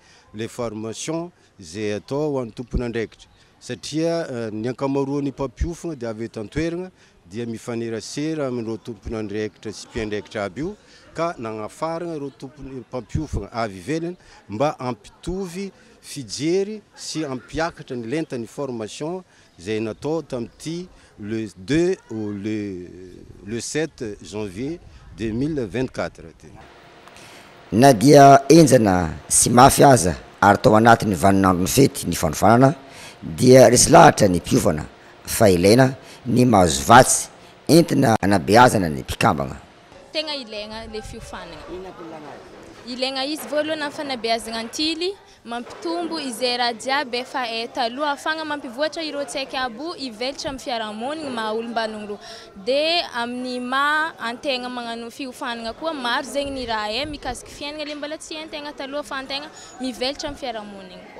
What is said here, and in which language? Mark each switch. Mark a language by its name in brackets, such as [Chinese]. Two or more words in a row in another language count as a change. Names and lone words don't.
[French] le formation [Malagasy] zay atao ho an'ny tompon'andraikitra satria ny ankamaroan'ny mpampiofagna de avy eto an-toerana dia mifanerasera amin'ireo tompon'andraikitra sy mpiandraikitra aby io ka nagnafarana ireo tompony mpampiofagna avy ivelany mba ampitovy fijery sy ampiakatra ny lentany formation zay natao tamty [French] le 2 ou le 7 janvier [Malagasy] 2024 na dia enjana sy mafy aza ary tao anatin'ny vaninandro ny fety ny fanofanana dia resy lahatra ny mpiofana fa ilaina ny mahazo vatsy entina anabeazana ny mpikambagna tegna ilaigna le fiofanana ilaigna izy voalohany amin'ny fanabeazagna antily mampitombo izay raha jiaby efa taloha afagna mampivoatra ireo tsaiky aby ivelatra amin'ny fiarahamonigny maha olombanogno roa de amin'ny maha antegna magnano fiofanana koa maro zegny ny raha mikasiky fiainana le mbola tsy haintegna taloha fa antegna mivelatra amin'ny fiarahamonigny koa